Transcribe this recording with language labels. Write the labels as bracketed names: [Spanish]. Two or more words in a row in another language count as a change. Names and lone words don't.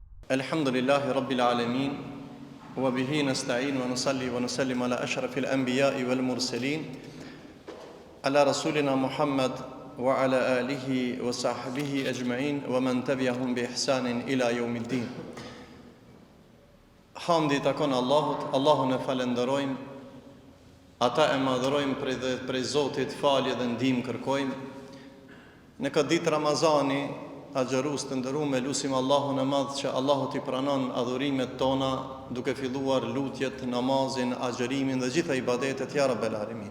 [Arabic] الحمد لله رب العالمين وبه نستعين ونصلي ونسلم على أشرف الأنبياء والمرسلين على رسولنا محمد وعلى آله وصحبه أجمعين ومن تبعهم بإحسان إلى يوم الدين. [Albanian] Hamdi takon Allahut, Allahun e falenderojmë, ata e madhrojmë prej Zotit, falje dhe ndihmë kërkojmë. Në këtë ditë Ramazani, agjerus të nderuar, lutim Allahun e Madh që Allahu t'i pranon adhurimet tona, duke filluar lutjet, namazin, agjerimin dhe gjitha ibadetet [Arabic] يا رب العالمين.